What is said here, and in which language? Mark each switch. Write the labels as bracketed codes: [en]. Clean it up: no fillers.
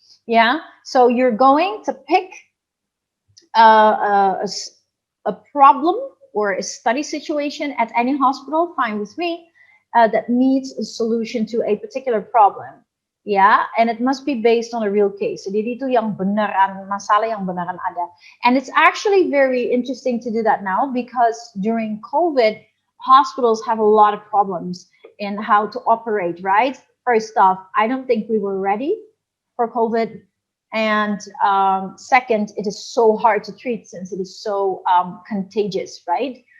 [en] Yeah, so you're going to pick a problem or a study situation at any hospital, fine with me, that needs a solution to a particular problem. Yeah, and it must be based on a real case. [id] Jadi itu yang beneran, masalah yang beneran ada. [en] And it's actually very interesting to do that now because during COVID, hospitals have a lot of problems in how to operate, right? First off, I don't think we were ready for COVID. And second, it is so hard to treat since it is so contagious, right?